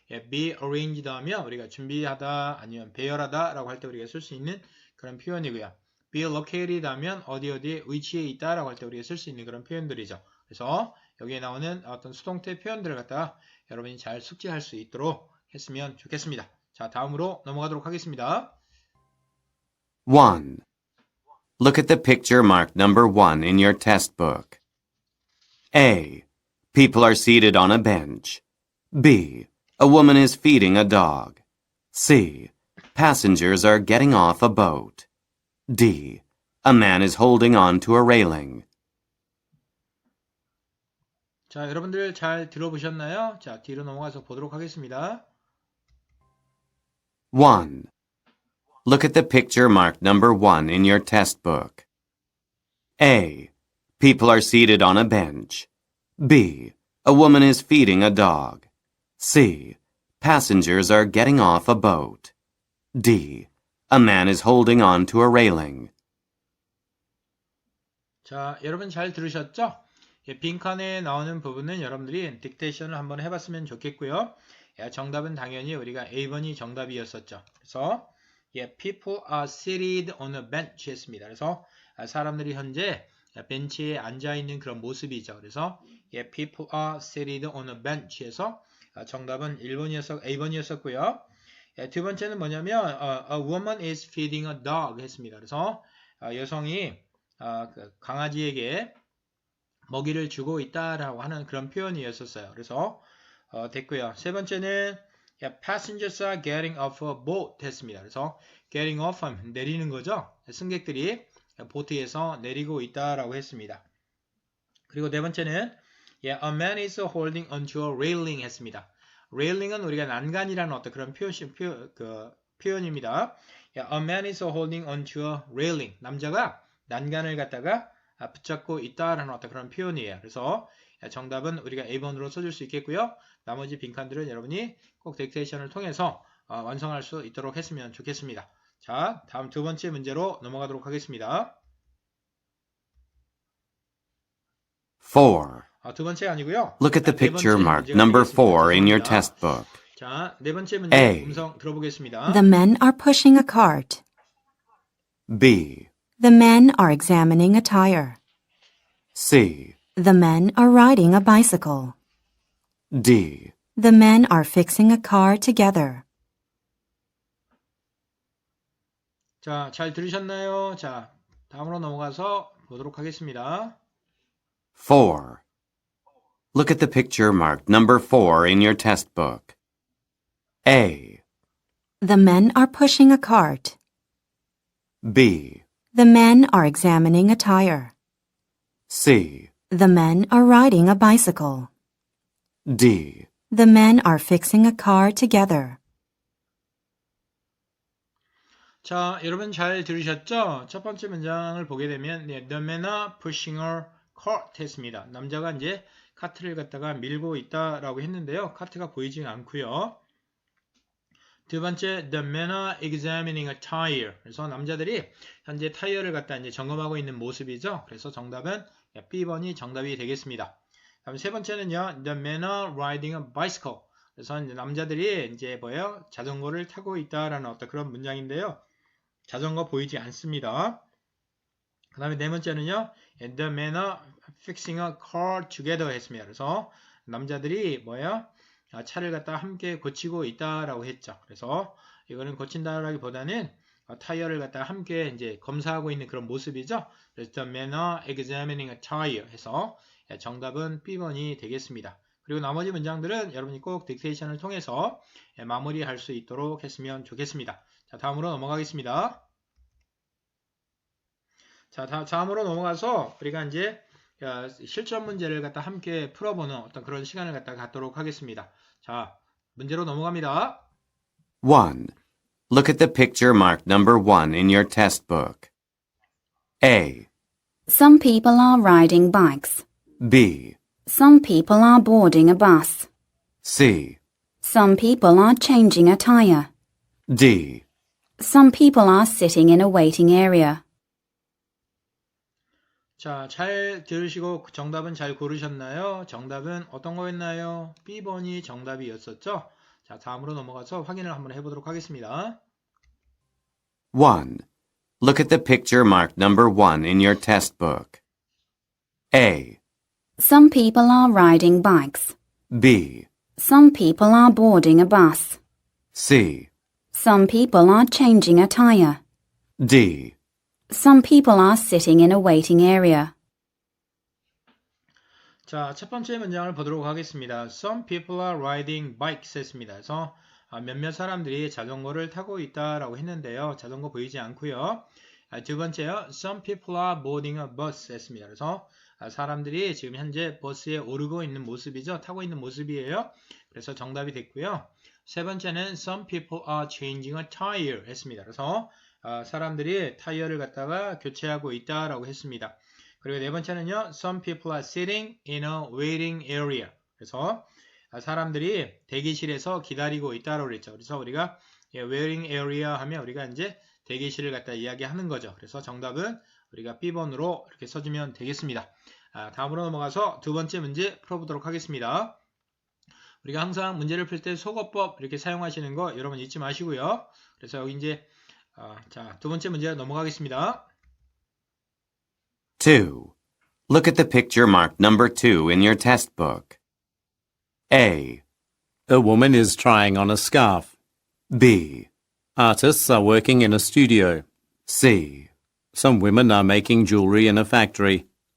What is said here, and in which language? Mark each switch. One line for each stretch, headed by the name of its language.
English: be arranged
Korean: 하면 우리가 준비하다 아니면 배열하다 라고 할 때 우리가 쓸 수 있는 그런 표현이고요.
English: be located
Korean: 하면 어디에 위치해 있다 라고 할 때 우리가 쓸 수 있는 그런 표현들이죠. 그래서 여기에 나오는 어떤 수동태 표현들을 갖다가 여러분이 잘 숙지할 수 있도록 했으면 좋겠습니다. 자, 다음으로 넘어가도록 하겠습니다.
English: 1. Look at the picture marked number 1 in your test book. A. People are seated on a bench. B. A woman is feeding a dog. C. Passengers are getting off a boat. D. A man is holding on to a railing.
Korean: 자, 여러분들 잘 들어보셨나요? 자, 뒤로 넘어가서 보도록 하겠습니다.
English: 1. Look at the picture marked number 1 in your test book. A. People are seated on a bench. B. A woman is feeding a dog. C. Passengers are getting off a boat. D. A man is holding on to a railing.
Korean: 자, 여러분 잘 들으셨죠? 빈칸에 나오는 부분은 여러분들이 딕테이션을 한번 해봤으면 좋겠고요. 정답은 당연히 우리가 A번이 정답이었었죠. 그래서
English: people are seated on a bench
Korean: 했습니다. 그래서 사람들이 현재 벤치에 앉아있는 그런 모습이죠. 그래서
English: people are seated on a bench에서
Korean: 정답은 A번이었었고요. 두 번째는 뭐냐면
English: a woman is feeding a dog
Korean: 했습니다. 그래서 여성이 강아지에게 먹이를 주고 있다라고 하는 그런 표현이었었어요. 그래서 됐고요. 세 번째는
English: passengers are getting off a boat
Korean: 했습니다. 그래서 getting off 하면 내리는 거죠. 승객들이 보트에서 내리고 있다라고 했습니다. 그리고 네 번째는
English: a man is holding onto a railing
Korean: 했습니다. railing은 우리가 난간이라는 어떤 그런 표현입니다.
English: a man is holding onto a railing.
Korean: 남자가 난간을 갖다가 붙잡고 있다라는 어떤 그런 표현이에요. 그래서 정답은 우리가 A번으로 써줄 수 있겠고요. 나머지 빈칸들은 여러분이 꼭 딕테이션을 통해서 완성할 수 있도록 했으면 좋겠습니다. 자, 다음 두 번째 문제로 넘어가도록 하겠습니다.
English: 4.
Korean: 두 번째 아니고요.
English: Look at the
Korean: 네
English: picture
Korean: 번째
English: marked
Korean: 문제가
English: number
Korean: 되겠습니다.
English: 4 in your
Korean: 죄송합니다.
English: test book.
Korean: 자, 네 번째 문제
English: A.
Korean: 음성 들어보겠습니다.
English: The men are pushing a cart. B. The men are examining a tire. C. The men are riding a bicycle. D. The men are fixing a car together.
Korean: 자, 잘 들으셨나요? 자, 다음으로 넘어가서 보도록 하겠습니다.
English: 4. Look at the picture marked number 4 in your test book. A. The men are pushing a cart. B. The men are examining a tire. C. The men are riding a bicycle. D. The men are fixing a car together.
Korean: 자, 여러분 잘 들으셨죠? 첫 번째 문장을 보게 되면
English: The men are pushing a cart
Korean: 했습니다. 남자가 이제 카트를 갖다가 밀고 있다라고 했는데요. 카트가 보이지 않고요. 두 번째,
English: The men are examining a tire.
Korean: 그래서 남자들이 현재 타이어를 갖다 이제 점검하고 있는 모습이죠. 그래서 정답은 B번이 정답이 되겠습니다. 다음 세 번째는요,
English: The men are riding a bicycle.
Korean: 그래서 이제 남자들이 이제 뭐예요? 자전거를 타고 있다라는 어떤 그런 문장인데요. 자전거 보이지 않습니다. 그 다음에 네 번째는요,
English: The men are fixing a car together
Korean: 했습니다. 그래서 남자들이 뭐예요? 차를 갖다 함께 고치고 있다라고 했죠. 그래서 이거는 고친다라기보다는 타이어를 갖다 함께 이제 검사하고 있는 그런 모습이죠. 그래서
English: The men are examining a tire
Korean: 해서 정답은 B번이 되겠습니다. 그리고 나머지 문장들은 여러분이 꼭 딕테이션을 통해서 마무리할 수 있도록 했으면 좋겠습니다. 자, 다음으로 넘어가겠습니다. 자, 다음으로 넘어가서 우리가 이제 실전 문제를 갖다 함께 풀어보는 어떤 그런 시간을 갖다 갖도록 하겠습니다. 자, 문제로 넘어갑니다.
English: 1. Look at the picture marked number 1 in your test book. A. Some people are riding bikes. B. Some people are boarding a bus. C. Some people are changing a tire. D. Some people are sitting in a waiting area.
Korean: 자, 잘 들으시고 정답은 잘 고르셨나요? 정답은 어떤 거였나요? B번이 정답이었었죠? 자, 다음으로 넘어가서 확인을 한번 해보도록 하겠습니다.
English: 1. Look at the picture marked number 1 in your test book. A. Some people are riding bikes. B. Some people are boarding a bus. C. Some people are changing a tire. D. Some people are sitting in a waiting area.
Korean: 자, 첫 번째 문장을 보도록 하겠습니다.
English: Some people are riding bikes
Korean: 했습니다. 그래서 몇몇 사람들이 자전거를 타고 있다라고 했는데요. 자전거 보이지 않고요. 두 번째요.
English: Some people are boarding a bus
Korean: 했습니다. 그래서 사람들이 지금 현재 버스에 오르고 있는 모습이죠. 타고 있는 모습이에요. 그래서 정답이 됐고요. 세 번째는
English: Some people are changing a tire
Korean: 했습니다. 그래서 사람들이 타이어를 갖다가 교체하고 있다라고 했습니다. 그리고 네 번째는요.
English: Some people are sitting in a waiting area.
Korean: 그래서 사람들이 대기실에서 기다리고 있다라고 그랬죠. 그래서 우리가 waiting area 하면 우리가 이제 대기실을 갖다 이야기하는 거죠. 그래서 정답은 우리가 B번으로 이렇게 써주면 되겠습니다. 다음으로 넘어가서 두 번째 문제 풀어보도록 하겠습니다. 우리가 항상 문제를 풀 때 속어법 이렇게 사용하시는 거 여러분 잊지 마시고요. 그래서 여기 이제 자, 두 번째 문제 넘어가겠습니다.
English: 2. Look at the picture marked number 2 in your test book. A. A woman is trying on a scarf. B. Artists are working in a studio. C. Some women are making jewelry in a factory.